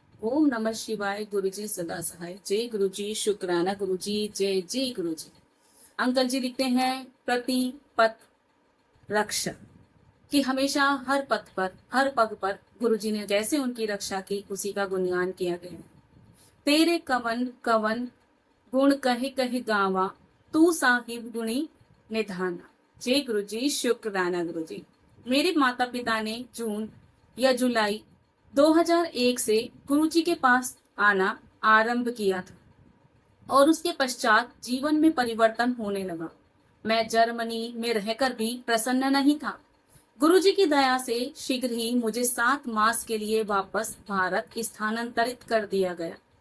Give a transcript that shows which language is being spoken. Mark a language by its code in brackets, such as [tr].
[hi] ओम नमः शिवाय, गुरु जी सदा सहाय। जय गुरु जी, शुक्राना गुरु जी, जय जय गुरु जी। अंकल जी लिखते हैं प्रति पथ रक्षा, कि हमेशा हर पथ पर हर पग पर गुरु जी ने जैसे उनकी रक्षा की उसी का गुणगान किया गया है। [pa] तेरे कवन कवन गुण कहे कहे गावा, तू साहिब गुणी निधाना। [hi] जय गुरु जी, शुक्राना गुरु जी। मेरे माता पिता ने जून या जुलाई 2001 से गुरु जी के पास आना आरंभ किया था और उसके पश्चात जीवन में परिवर्तन होने लगा। मैं जर्मनी में रहकर भी प्रसन्न नहीं था। गुरुजी की दया से शीघ्र ही मुझे 7 मास के लिए वापस भारत स्थानांतरित कर दिया गया।